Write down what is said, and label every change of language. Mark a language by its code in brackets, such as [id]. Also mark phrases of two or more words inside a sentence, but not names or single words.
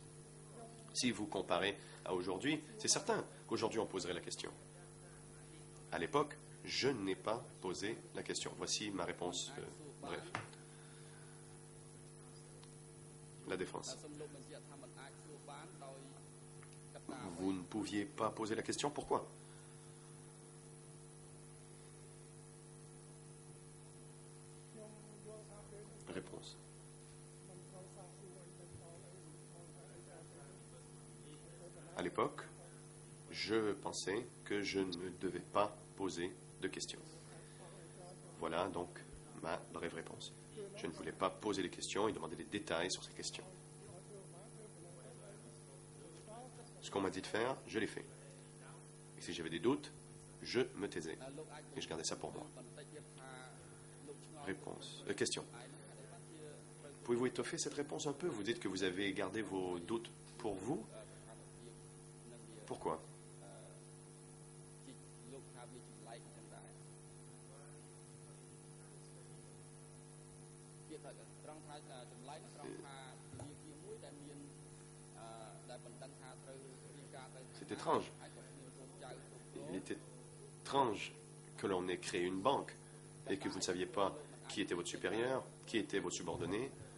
[fr] Si vous comparez à aujourd'hui, c'est certain qu'aujourd'hui on poserait la question. À l'époque, je n'ai pas posé la question. Voici ma réponse brève. La défense. [km] សូមលោកបញ្ជាក់ថាមិនអាចសួរបានដោយកត្តា [fr] Vous ne pouviez pas poser la question. Pourquoi? Réponse. À l'époque, je pensais que je ne devais pas poser de questions. Voilà donc ma brève réponse. Je ne voulais pas poser les questions et demander des détails sur ces questions. Ce qu'on m'a dit de faire, je l'ai fait. Et si j'avais des doutes, je me taisais. Et je gardais ça pour moi. [km] បន្តិចទៀតថាលោកឆ្ងល់ [fr] Réponse. Question. Pouvez-vous étoffer cette réponse un peu? Vous dites que vous avez gardé vos doutes pour vous. Pourquoi? [km] លោកថាវាចម្លែកចឹងដែរវាថាត្រង់ថាចម្លែកត្រង់ថា [fr] C'est étrange. Il est étrange que l'on ait créé une banque et que vous ne saviez pas qui était votre supérieur, qui était votre subordonné.